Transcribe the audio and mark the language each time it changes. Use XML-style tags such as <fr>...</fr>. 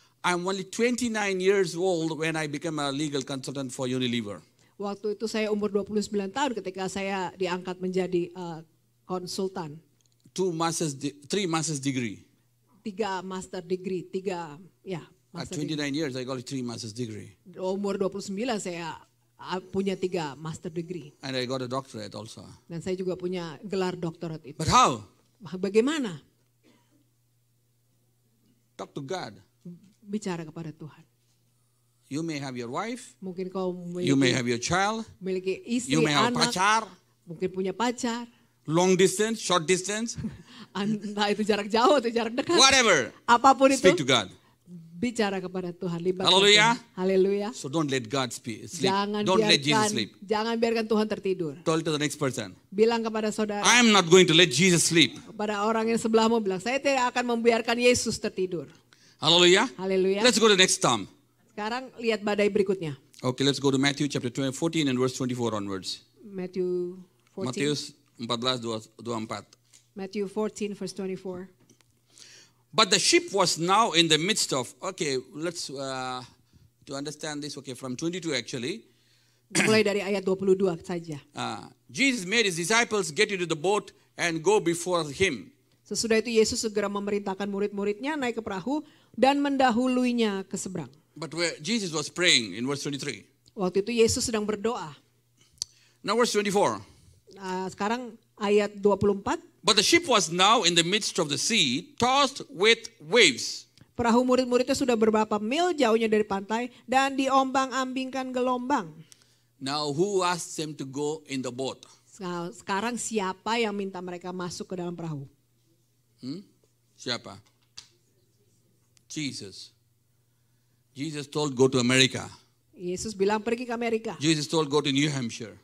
<en>I'm only 29 years old when I became a legal consultant for Unilever.</en> <id>Waktu itu saya umur 29 tahun ketika saya diangkat menjadi konsultan.</id> <en>3 master's degree. 3 master degree, 3 ya. At Master 29 years, I got a 3 master's degree.</en> <id>Umur 29 saya punya 3 master degree.</id> <en>And I got a doctorate also.</en> <id>Dan saya juga punya gelar doktorat itu.</id> <en>But how?</en> <id>Bagaimana?</id> <en>Talk to God.</en> <id>Bicara kepada Tuhan.</id> <en>You may have your wife.</en> <id>Mungkin kau</id> <en>You may have your child.</en> <id>memiliki istri,</id> <en>You may have</en> <id>anak, pacar. mungkin punya pacar.</id> <en>Long distance, short distance.</en> <id>Entah itu jarak jauh atau jarak dekat.</id> <en>Whatever.</en> <id>Apapun itu,</id> <en>Speak to God.</en> <id>bicara kepada Tuhan. Libatkan</id> <en>Hallelujah.</en> <id>Tuhan. Haleluya.</id> <en>So don't let God sleep.</en> <id>Jangan</id> <en>Don't let Jesus</en> <id>biarkan,</id> <en>sleep.</en> <id>jangan biarkan Tuhan tertidur.</id> <en>Tell to the next person.</en> <id>Bilang kepada saudara,</id> <en>I am not going to let Jesus sleep.</en> <id>kepada orang yang sebelahmu bilang, saya tidak akan membiarkan Yesus tertidur.</id> <en>Hallelujah.</en> <id>Haleluya.</id> <en>Let's go to the next storm.</en> <id>Sekarang lihat badai berikutnya.</id> <en>Okay, let's go to Matthew chapter 14 and verse 24 onwards. Matthew 14.</en> <id>Matius 14:24.</id> <en>Matthew 14 verse 24. But the ship was now in the midst of, okay, let's, to understand this, okay, from 22 actually.</en> <id>Mulai dari ayat 22 saja.</id> <en>Jesus made his disciples get into the boat and go before him.</en> <id>Sesudah itu Yesus segera memerintahkan murid-muridnya naik ke perahu dan mendahuluinya ke seberang.</id> <en>But where Jesus was praying in verse 23.</en> <id>Waktu itu Yesus sedang berdoa.</id> <en>Now verse 24.</en> <id>Sekarang ayat 24.</id> <en>But the ship was now in the midst of the sea, tossed with waves.</en> <id>Perahu murid-muridnya sudah beberapa mil jauhnya dari pantai dan diombang-ambingkan gelombang.</id> <en>Now who asked them to go in the boat?</en> <id>Sekarang siapa yang minta mereka masuk ke dalam perahu? Siapa? Jesus.</id> <en>Jesus told go to America.</en> <id>Yesus bilang pergi ke Amerika.</id> <en>Jesus told go to New Hampshire.</en>